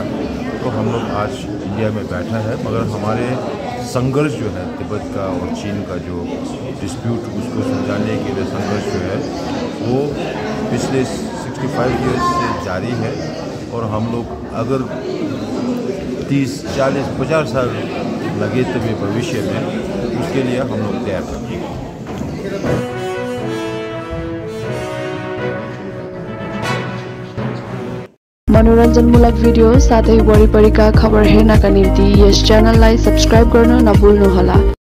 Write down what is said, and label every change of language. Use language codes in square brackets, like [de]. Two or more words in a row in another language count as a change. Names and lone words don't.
[hi] तो हम लोग आज इंडिया में बैठा है, मगर हमारे संघर्ष जो है तिब्बत का और चीन का जो डिस्प्यूट, उसको सुलझाने के लिए संघर्ष जो है वो पिछले 65 ईयर्स से जारी है। और हम लोग अगर 30, 40, 50 साल लगे तो भी भविष्य में उसके लिए हम लोग तैयार हैं। [ne] मनोरञ्जनमूलक भिडियो साथै वरिपरिका खबर हेर्नका निम्ति यस च्यानललाई सब्स्क्राइब गर्न नभुल्नुहोला।